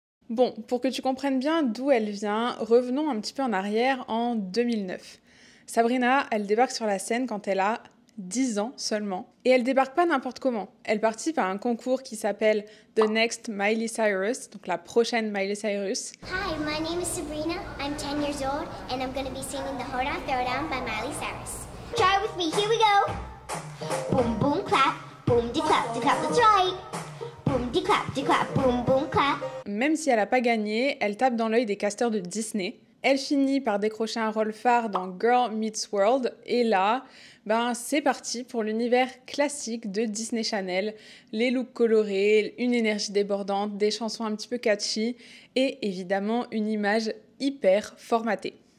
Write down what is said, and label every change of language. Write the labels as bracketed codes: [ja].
[fr] Bon, pour que tu comprennes bien d'où elle vient, revenons un petit peu en arrière en 2009. Sabrina, elle débarque sur la scène quand elle a 10 ans seulement. Et elle débarque pas n'importe comment. Elle participe à un concours qui s'appelle The Next Miley Cyrus, donc la prochaine Miley Cyrus. [en] Hi, my name is Sabrina. I'm 10 years old and I'm going to be singing The Hold On Throwdown by Miley Cyrus. Try with me, here we go. Boom, boom, clap, boom, de-clap, that's right. Boom, de-clap, boom, boom, clap. [fr] Même si elle n'a pas gagné, elle tape dans l'œil des casteurs de Disney. Elle finit par décrocher un rôle phare dans Girl Meets World. Et là, c'est parti pour l'univers classique de Disney Channel. Les looks colorés, une énergie débordante, des chansons un petit peu catchy et évidemment une image hyper formatée.